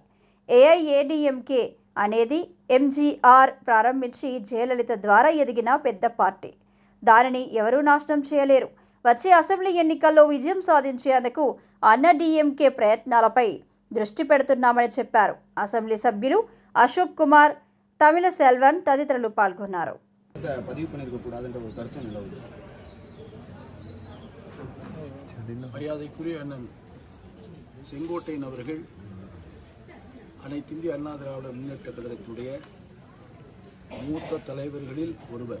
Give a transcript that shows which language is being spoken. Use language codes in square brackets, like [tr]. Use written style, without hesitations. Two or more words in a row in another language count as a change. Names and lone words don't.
[te] ఏఐఏడీఎంకే అనేది ఎంజీఆర్ ప్రారంభించి జయలలిత ద్వారా ఎదిగిన పెద్ద పార్టీ. దానిని ఎవరూ నాశనం చేయలేరు. వచ్చే అసెంబ్లీ ఎన్నికల్లో విజయం సాధించేందుకు అన్నా డిఎంకే ప్రయత్నాలపై దృష్టి పెడుతున్నామని చెప్పారు. అసెంబ్లీ సభ్యులు అశోక్ కుమార్, తమిళ సెల్వన్ తదితరులు పాల్గొన్నారు. [ta] மரியாதைக்குரிய அண்ணன் செங்கோட்டையன் அவர்கள் அனைத்து இந்திய அண்ணா திராவிட முன்னேற்ற கழகத்துடைய மூத்த தலைவர்களில் ஒருவர்.